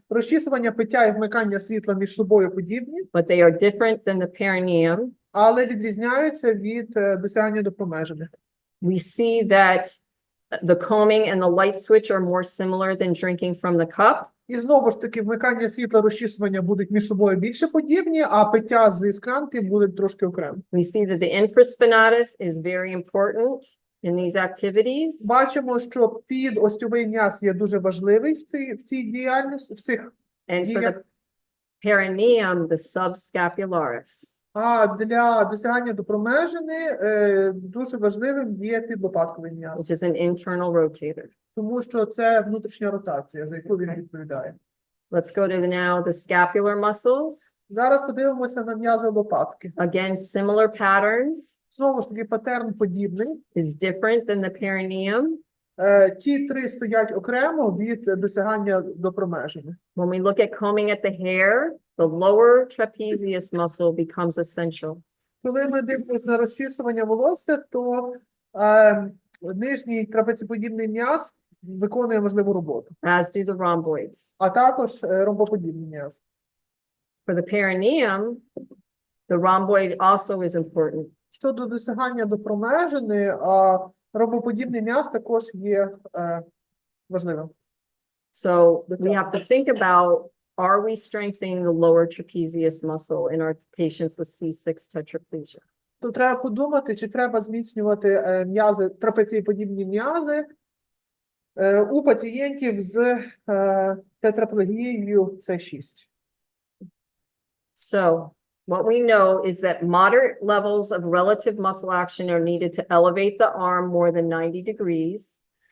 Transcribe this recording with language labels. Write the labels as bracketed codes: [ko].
[uk] Розчісування, пиття і вмикання світла між собою подібні, [en] But they are different than the perineum. [uk] але відрізняються від досягання до промежини. [en] We see that the combing and the light switch are more similar than drinking from the cup. [uk] І знову ж таки, вмикання світла, розчісування будуть між собою більше подібні, а пиття з склянки будуть трошки окремо. [en] We see that the infraspinatus is very important in these activities. [uk] Бачимо, що підостьовий м'яз є дуже важливий в цій діяльності, в цих [en] And for the perineum, the subscapularis. [uk] А для досягання до промежини дуже важливим є підлопатковий м'яз, [en] Which is an internal rotator. [uk] тому що це внутрішня ротація, за яку він відповідає. [en] Let's go to now the scapular muscles. [uk] Зараз подивимося на м'язи лопатки. [en] Again, similar patterns [uk] Знову ж таки, патерн подібний. [en] is different than the perineum. [uk] Ті три стоять окремо від досягання до промежини. [en] When we look at combing at the hair, the lower trapezius muscle becomes essential. [uk] Коли ми дивимося на розчісування волосся, то нижній трапецеподібний м'яз виконує важливу роботу, [en] As do the rhomboids. [uk] а також ромбоподібний м'яз. [en] For the perineum, the rhomboid also is important. [uk] Щодо досягання до промежини, ромбоподібний м'яз також є важливим. [en] So we have to think about, are we strengthening the lower trapezius muscle in our patients with C6 tetraplegia? [uk] Тут треба подумати, чи треба зміцнювати м'язи, трапецієподібні м'язи у пацієнтів з тетраплегією С6. [en] So what we know is that moderate levels of relative muscle action are needed to elevate the arm more than 90 degrees.